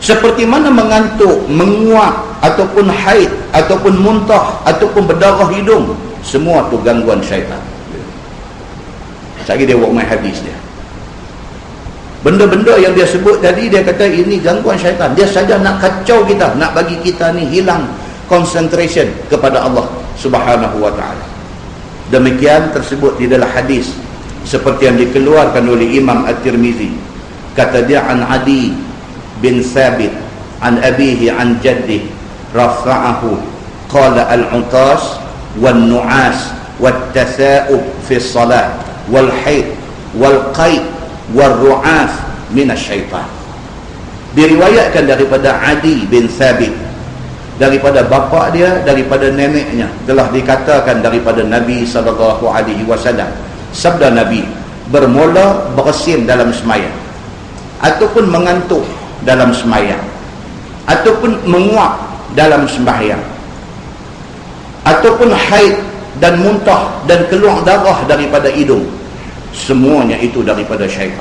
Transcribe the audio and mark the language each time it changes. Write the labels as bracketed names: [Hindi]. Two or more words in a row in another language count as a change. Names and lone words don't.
[Malay] Seperti mana mengantuk, menguap, ataupun haid, ataupun muntah, ataupun berdarah hidung, semua tu gangguan syaitan. Sekali dia buat main hadis dia. Benda-benda yang dia sebut tadi, dia kata ini gangguan syaitan. Dia saja nak kacau kita, nak bagi kita ni hilang concentration kepada Allah [Arabic] سبحانه وتعالى. [Malay] Demikian tersebut di dalam hadis seperti yang dikeluarkan oleh Imam At-Tirmizi. Kata dia, [Arabic] عن عدي بن ثابت عن أبيه عن جده رفعه قال العطاس والنعاس والتثاؤب في الصلاة والحيض والقيء والرعاف من الشيطان. [Malay] Diriwayatkan daripada Adi bin Thabit, daripada bapa dia, daripada neneknya, telah dikatakan daripada Nabi SAW, sabda Nabi, bermula bersin dalam semayang, ataupun mengantuk dalam semayang, ataupun menguap dalam sembahyang, ataupun haid dan muntah dan keluar darah daripada hidung, semuanya itu daripada syaitan.